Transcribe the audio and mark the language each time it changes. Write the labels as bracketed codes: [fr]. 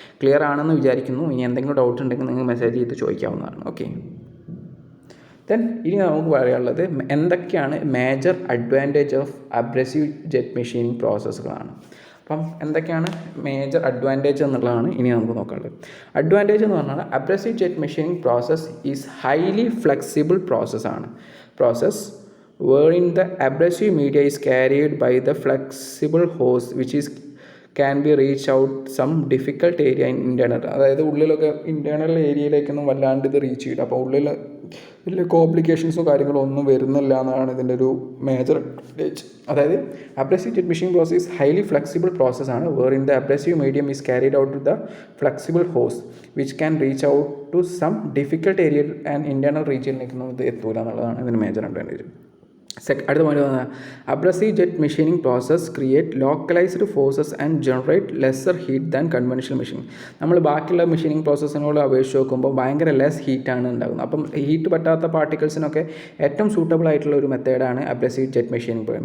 [ml] Clear ആണെന്ന് വിചാരിക്കുന്നു. ഇനി എന്തെങ്കിലും ഡൗട്ട് ഉണ്ടെങ്കിൽ നിങ്ങൾ മെസ്സേജ് ചെയ്ത് ചോദിക്കാവുന്നതാണ്. ഓക്കെ, ദെൻ ഇനി നമുക്ക് പറയാനുള്ളത് എന്തൊക്കെയാണ് major advantage of abrasive jet machining പ്രോസസ്സുകളാണ്. അപ്പം എന്തൊക്കെയാണ് മേജർ അഡ്വാൻറ്റേജ് എന്നുള്ളതാണ് ഇനി നമുക്ക് നോക്കേണ്ടത്. [en] advantage എന്ന് പറഞ്ഞാൽ abrasive jet machining process is highly flexible process wherein the abrasive media is carried by the flexible hose which is can be reach out some difficult area in internal, [ml] അതായത് ഉള്ളിലൊക്കെ internal ഏരിയയിലേക്കൊന്നും വല്ലാണ്ട് ഇത് reach ചെയ്യില്ല. അപ്പോൾ ഉള്ളിൽ വലിയ കോംപ്ലിക്കേഷൻസോ കാര്യങ്ങളോ ഒന്നും വരുന്നില്ല എന്നാണ് ഇതിൻ്റെ ഒരു മേജർ അഡ്വാൻറ്റേജ്. [en] അതായത് abrasive jet machining process highly flexible പ്രോസസ്സാണ് wherein the abrasive medium is carried out to the flexible hose which can reach out to some difficult area and internal regionിലേക്കൊന്നും [ml] ഇത് എത്തൂല എന്നുള്ളതാണ് ഇതിൻ്റെ മേജർ അഡ്വാൻറ്റേജ്. അടുത്ത point പറഞ്ഞാൽ [en] Abrasive jet machining process create localised forces and generate lesser heat than conventional machining. [ml] നമ്മൾ ബാക്കിയുള്ള machining പ്രോസസ്സിനോട് അപേക്ഷിച്ച് നോക്കുമ്പോൾ ഭയങ്കര ലെസ് ഹീറ്റാണ് ഉണ്ടാകുന്നത്. അപ്പം ഹീറ്റ് പറ്റാത്ത പാർട്ടിക്കിൾസിനൊക്കെ ഏറ്റവും സൂട്ടബിൾ ആയിട്ടുള്ള ഒരു മെത്തേഡാണ് അബ്രസീവ് ജെറ്റ് മെഷീനിങ്.